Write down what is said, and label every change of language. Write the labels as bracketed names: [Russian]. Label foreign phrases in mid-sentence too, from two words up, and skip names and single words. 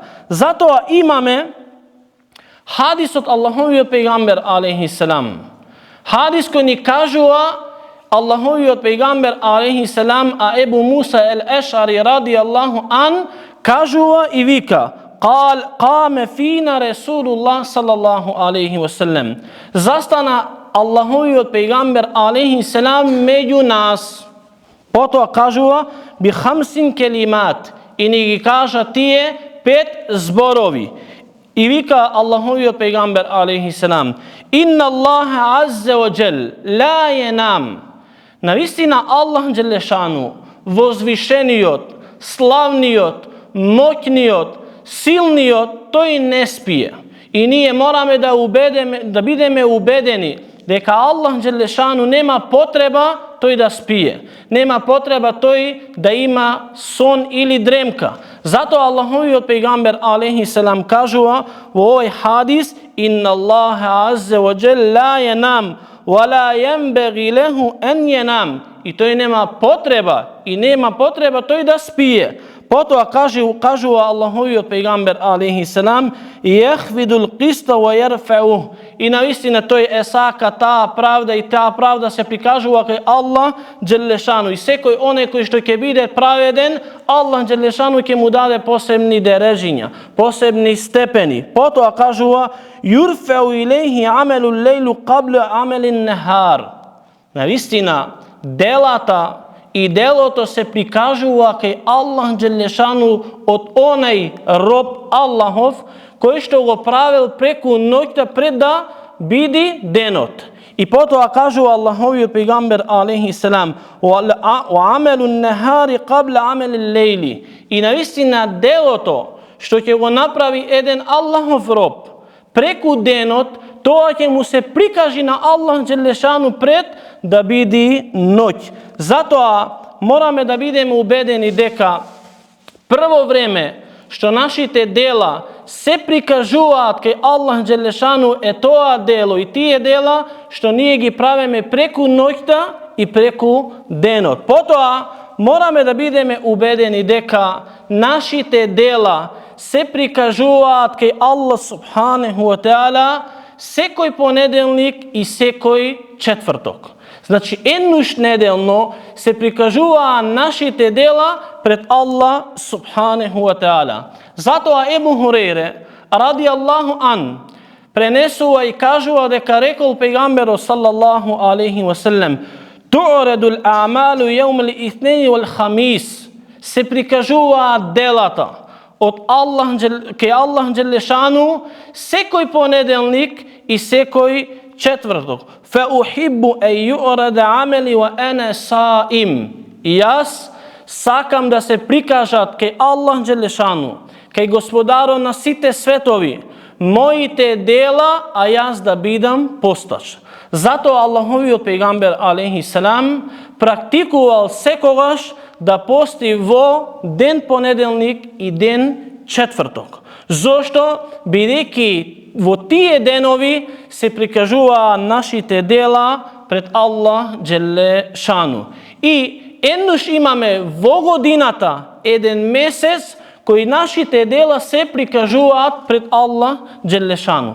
[Macedonian] Затоа имаме хадисот Аллаховиот пејгамбер [Arabic] عليه السلام. [Macedonian] Хадис кој ни кажува Аллаховиот пејгамбер [Arabic] عليه السلام, [Macedonian] а Ебу Муса ел-Ешари [Arabic] رضي الله عنه [Macedonian] кажува и вика: [Arabic] قام فينا رسول الله صلى الله عليه وسلم. [Macedonian] Застана Аллаховиот пејгамбер [Arabic] عليه السلام [Macedonian] меѓу нас. Потоа кажува [Arabic] بخمس كلمات, [Macedonian] и ни ги кажа тие 5 зборови. И вика Аллаховиот пејгамбер [Arabic] عليه السلام: إن الله عز وجل لا ينام. [Macedonian] Навистина Аллах Джелешану, возвишениот, славниот, моќниот, силниот, тој не спие. И ние мораме да бидеме убедени дека Аллах Джелешану нема потреба тој да спие. Нема потреба тој да има сон или дремка. Затоа Аллаховиот пејгамбер [Arabic] عليه السلام [Macedonian] кажува во овој хадис: [Arabic] إن الله عز وجل لا ينام ولا ينبغي له أن ينام. [Macedonian] И тој нема потреба тој да спие. Потоа кажува Аллаховиот пејгамбер [Arabic] عليه السلام: يخفض القسط ويرفعه. [Macedonian] И наистина тој е сака таа правда и таа правда се прикажува кај Аллах Джелешану. И секој оној кој што ќе биде праведен, Аллах Джелешану ќе му даде посебни дережиња, посебни степени. Потоа кажува: [Arabic] يرفع إليه عمل الليل قبل عمل النهار. [Macedonian] Наистина делата и делото се прикажува кај Аллах Джелешану од онај роб Аллахов кој што го правил преку ноќта пред да биде денот. И потоа кажува Аллаховиот пејгамбер [Arabic] عليه السلام: وعمل النهار قبل عمل الليل. [Macedonian] И наистина делото што ќе го направи један Аллахов роб преку денот, то ќе му се прикажи на Аллах Џелешану пред да биди ноќ. Zato [Serbian] moramo da budemo ubedeni [Macedonian] дека прво време што нашите дела се прикажуват ке Аллах Џелешану тоа дело и тије дела штоније ги правеме преку ноќта и преку денот. [Serbian] Potom moramo da budemo ubedeni [Macedonian] дека нашите дела се прикажуват ке Аллах [Arabic] سبحانه وتعالى [Macedonian] секој понедељник и секој четврток. Значи, еднуш недељно се прикажува нашите дела пред Аллах [Arabic] سبحانه وتعالى. [Macedonian] Затоа Ебу Хурејре, [Arabic] رضي الله عنه, [Macedonian] пренесува и кажува дека рекол пејгамберу [Arabic] صلى الله عليه وسلم، تعرض الأعمال يوم الاثنين والخميس, [Macedonian] се прикажува делата од Аллах Џелешану секој понеделник и секој четврток. [Arabic] فأحب أن يعرض عملي وأنا صائم. [Macedonian] И јас сакам да се прикажат ке Аллах Џелешану, ке господаро на сите светови, моите дела, а јас да бидам постач. Затоа Аллаховио пејгамбер [Arabic] عليه السلام [Macedonian] практикувал секогаш да пости во ден понеделник и ден четврток. Zašto? Бидејќи во тие денови се прикажува нашите дела пред Аллах Джеле Шану. И еднаш имаме во годината еден месец кој нашите дела се прикажуваат пред Аллах Джеле Шану.